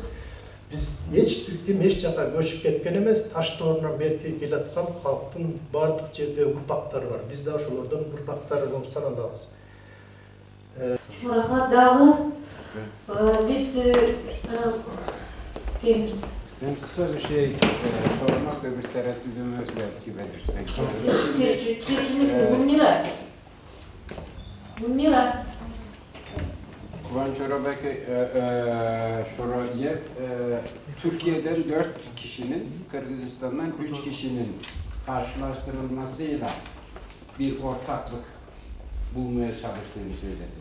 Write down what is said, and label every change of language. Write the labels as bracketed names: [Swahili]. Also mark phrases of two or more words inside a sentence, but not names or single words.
[Kyrgyz] Биз эч бир ким эч жака көчүп кеткен эмес, таш доорунан берки келаткан калктын бардык жерде урпактары бар. Биз да ошолордун урпактары болуп саналабыз. Рахмат дагы. Биз келебиз. [Turkish] Ben kısa bir şey sormak ve bir tereddüdümü belki belirtmek. Tercümesi Mumira. Kuvan Çorabaki Şoroyev, Türkiye'den 4 kişinin, Kırgızistan'dan 3 kişinin karşılaştırılmasıyla bir ortaklık bulmaya çalıştığını söyledi.